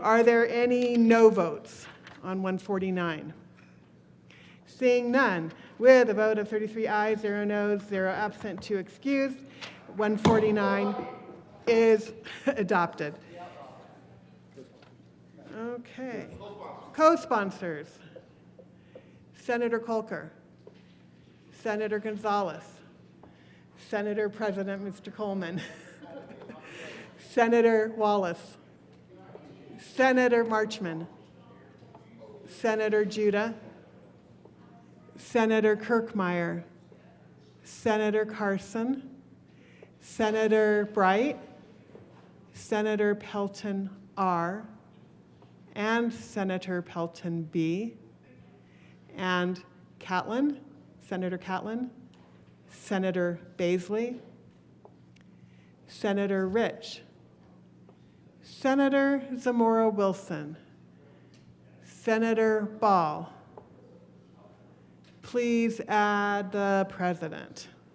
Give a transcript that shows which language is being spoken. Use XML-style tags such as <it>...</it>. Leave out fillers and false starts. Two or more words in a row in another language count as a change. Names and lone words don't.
<en>Are there any no votes on 149? Seeing none, with a vote of 33 ayes, 0 noes, 0 absent, 2 excused, 149 is adopted. Okay. Co-sponsors, Senator Kolker, Senator Gonzalez, Senator President Mr. Coleman, Senator Wallace, Senator Marchman, Senator Judah, Senator Kirkmeyer, Senator Carson, Senator Bright, Senator Pelton R., and Senator Pelton B., and Catlin, Senator Catlin, Senator Baisley, Senator Rich, Senator Zamora Wilson, Senator Ball. Please add the president.</en>